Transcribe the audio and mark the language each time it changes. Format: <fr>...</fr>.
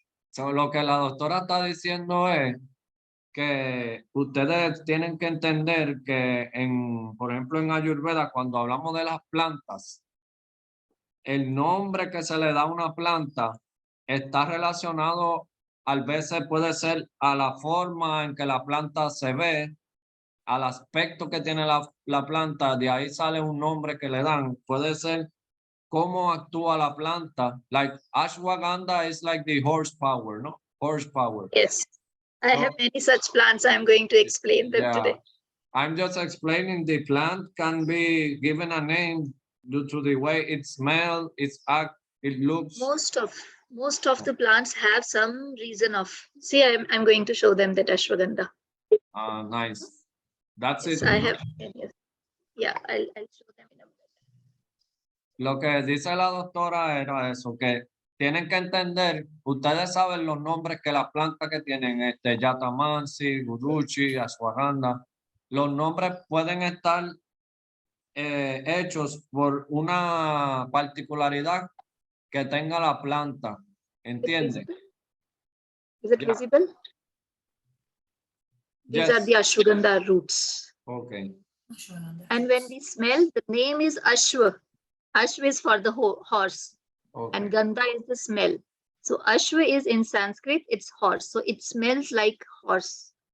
<es>So lo que la doctora está diciendo es que ustedes tienen que entender que por ejemplo, en Ayurveda, cuando hablamos de las plantas, el nombre que se le da a una planta está relacionado, a veces puede ser a la forma en que la planta se ve, al aspecto que tiene la planta, de ahí sale un nombre que le dan. Puede ser cómo actúa la planta.</es> <en>Like ashwagandha is like the horsepower, ¿no? Horsepower. Yes, I have many such plants. I'm going to explain them today. I'm just explaining the plant can be given a name due to the way it smells, it looks. Most of the plants have some reason of. See, I'm going to show them that ashwagandha. Nice. That's Yes, it. I have. Yeah, I'll show them in a minute.</en> <es>Lo que dice la doctora era eso, que tienen que entender, ustedes saben los nombres que las plantas que tienen, Yatamansi, Guruchi, Ashwagandha, los nombres pueden estar hechos por una particularidad que tenga la planta, ¿entienden?</es> <en>Is it visible? These are the ashwagandha roots. Okay. And when we smell, the name is Ashwa. Ashwa is for the horse. Okay. And Gandha is the smell. So Ashwa is in Sanskrit, it's horse. So it smells like horse.</en>